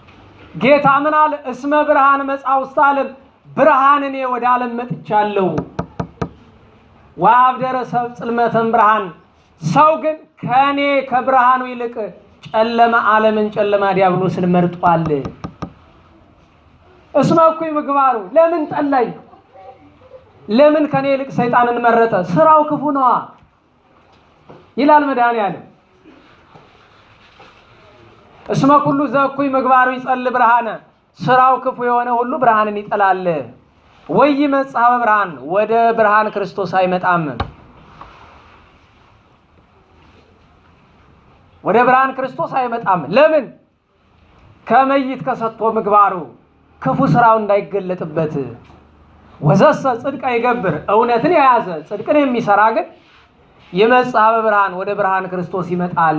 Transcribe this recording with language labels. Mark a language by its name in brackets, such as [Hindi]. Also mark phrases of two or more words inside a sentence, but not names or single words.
[Geez] እስመ ብርሃን መጻ ውስተ ዓለም [Amharic] ብርሃን እኔ ወደ ዓለም መጥቻለሁ። [Geez] ወአብደረ ሰብእ ጽልመተን ብርሃን፣ [Amharic] ሰው ግን ከኔ ከብርሃኑ ይልቅ ጨለማ ዓለምን ጨለማ ዲያብሎስን መርጧል። [Geez] እስመ እኩይ ምግባሩ፣ [Amharic] ለምን ጠላኝ? ለምን ከኔ ይልቅ ሰይጣንን መረጠ? ስራው ክፉ ነዋ ይላል መድኃኔዓለም። [Geez] እስመ ኩሉ ዘእኩይ ምግባሩ ይጸልእ ብርሃነ፣ [Amharic] ስራው ክፉ የሆነ ሁሉ ብርሃንን ይጠላል። [Geez] ወይመጽእ ኀበ ብርሃን፣ [Amharic] ወደ ብርሃን ክርስቶስ አይመጣም። ወደ ብርሃን ክርስቶስ አይመጣም። ለምን? [Geez] ከመይት ከሰጥቶ ምግባሩ፣ [Amharic] ክፉ ስራው እንዳይገለጥበት። [Geez] ወዘሰ ጽድቀ ይገብር፣ [Amharic] እውነትን የያዘ ጽድቅን የሚሰራ ግን [Geez] ይመጽእ ኀበ ብርሃን፣ [Amharic] ወደ ብርሃን ክርስቶስ ይመጣል።